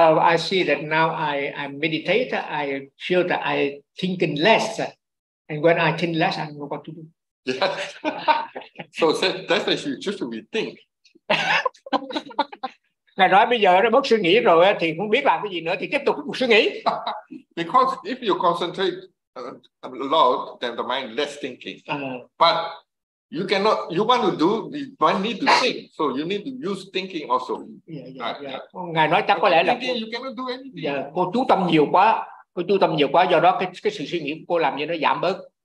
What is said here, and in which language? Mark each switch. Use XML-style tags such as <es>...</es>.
<en>I see that now I meditate, I feel that I thinking less. And when I think less, I don't know what to do. Yeah. So that's what you just think.</en> <vi>Ngài nói bây giờ nó bớt suy nghĩ rồi thì không biết làm cái gì nữa thì tiếp tục suy nghĩ.</vi> <en>Because if you concentrate a lot, then the mind less thinking. But You cannot, you want to do, you might need to think. So you need to use thinking also.</en> <vi>Ngài nói chắc có lẽ là cô chú tâm nhiều quá, cô chú tâm nhiều quá, do đó cái sự suy nghĩ của cô làm như nó giảm bớt.</vi>